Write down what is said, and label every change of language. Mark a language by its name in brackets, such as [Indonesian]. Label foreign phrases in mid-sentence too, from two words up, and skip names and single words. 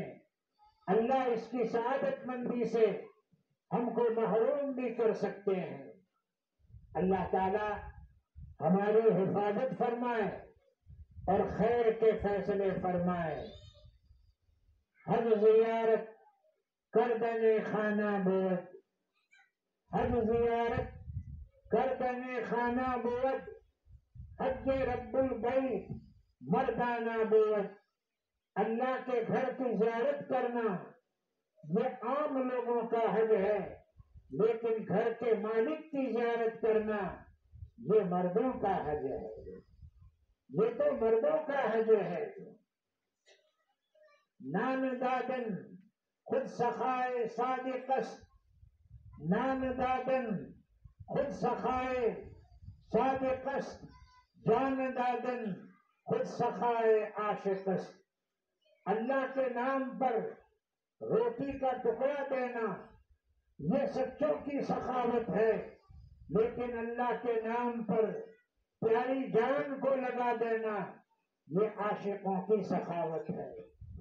[Urdu] اللہ اس کی سعادت مندی سے ہم کو محروم بھی کر سکتے ہیں. اللہ تعالی ہماری حفاظت فرمائے اور خیر کے فیصلے فرمائے. [Persian] حج زیارت کردنے خانہ بود، حج زیارت کردنے خانہ بود، حج رب البیت مردانہ بود. [Urdu] اللہ کے گھر کی زیارت کرنا یہ عام لوگوں کا حج ہے، لیکن گھر کے مالک کی زیارت کرنا یہ مردوں کا حج ہے. یہ تو مردوں کا حج ہے. [Persian] نام دادن خود سخائے صادق است، نام دادن خود سخائے صادق است، جان دادن خود سخائے عاشق است. [Urdu] اللہ کے نام پر روٹی کا ٹکڑا دینا یہ سچوں کی سخاوت ہے، لیکن اللہ کے نام پر پیاری جان کو لگا دینا یہ عاشقوں کی سخاوت ہے.